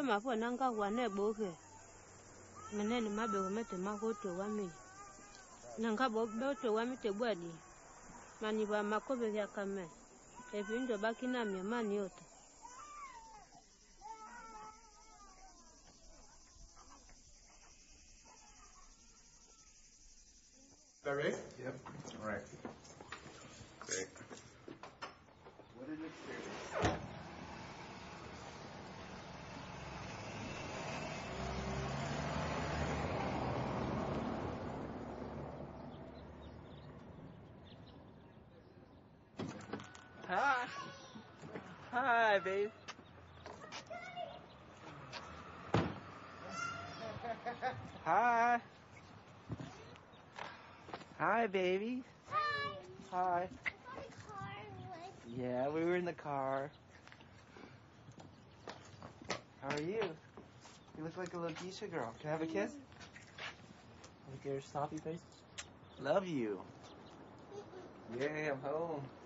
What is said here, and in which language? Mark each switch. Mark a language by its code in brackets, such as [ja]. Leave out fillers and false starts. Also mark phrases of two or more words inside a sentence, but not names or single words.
[en] mapo nanga wane boke menene mabe umete makoto wami nanga boto wami te bwadi mani ba makobe ya kame ebindo bakina mi mani yote. Is that right? Yep. All right. Great. What an experience. Hi. Hi, babe. Hi. Hi, baby. Hi. Hi. I got a car with... Yeah, we were in the car. How are you? You look like a little geisha girl. Can I have a kiss? Look at your sloppy face. Love you. Yay, I'm home.